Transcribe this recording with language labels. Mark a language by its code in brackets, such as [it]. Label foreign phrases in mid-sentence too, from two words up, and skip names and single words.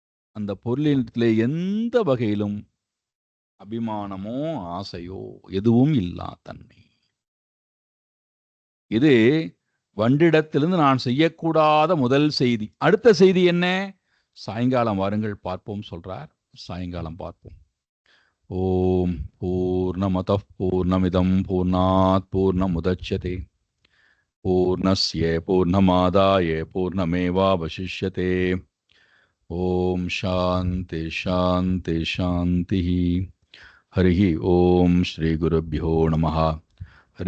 [ta] அந்த பொருளினத்திலே எந்த வகையிலும் அபிமானமோ ஆசையோ எதுவும் இல்லா தன்மை. இது வண்டிடத்திலிருந்து நான் செய்யக்கூடாத முதல் செய்தி. அடுத்த செய்தி என்ன? சாயங்காலம் வாருங்கள் பார்ப்போம் சொல்றார். சாயங்காலம் பார்ப்போம். [sa] ॐ पूर्णमदः पूर्णमिदं पूर्णात् पूर्णमुदच्यते पूर्णस्य पूर्णमादाय पूर्णमेवावशिष्यते. ॐ शान्ति शान्ति शान्ति. हरि ॐ श्री गुरुभ्यो नमः.